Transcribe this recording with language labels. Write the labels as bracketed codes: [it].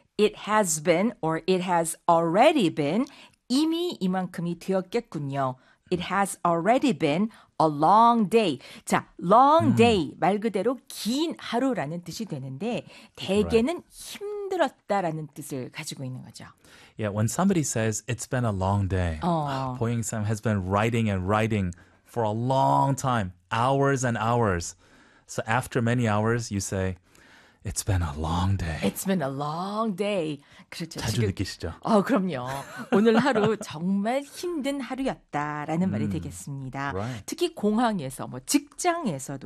[en] It has been or it has already been [ko] 이미 이만큼이 되었겠군요. [en] It has already been a long day. [ko] 자, long day 말 그대로 긴 하루라는 뜻이 되는데 대개는 [en] right. [ko] 힘든 힘들었다라는 뜻을 가지고 있는 거죠. [en] Yeah, when somebody says it's been a long day, Poyoung Sam has been writing and writing for a long time, hours and hours. So after many hours, you say, It's been a long day. It's been a long day. [ko] 그렇죠. 자주 지금, 느끼시죠? 그럼요. 오늘 하루 정말 힘든 하루였다라는 말이 되겠습니다. [en] Right. [ko] 특히 공항에서, 뭐 직장에서도